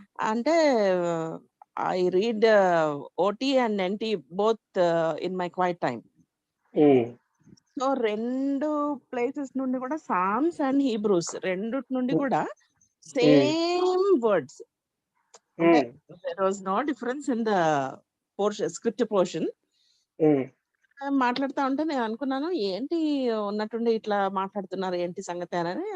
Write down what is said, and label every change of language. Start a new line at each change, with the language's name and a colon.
English: అంటే I read OT and NT both in my quiet time. So 2 places నుండి కూడా Psalms and Hebrews రెండిటి నుండి కూడా సేమ్ వర్డ్స్. అంటే there was no difference in the portion, script portion.
Telugu: మాట్లాడుతా ఉంటే నేను అనుకున్నాను, ఏంటి ఉన్నట్టుండి ఇట్లా మాట్లాడుతున్నారు, ఏంటి సంగతి అని.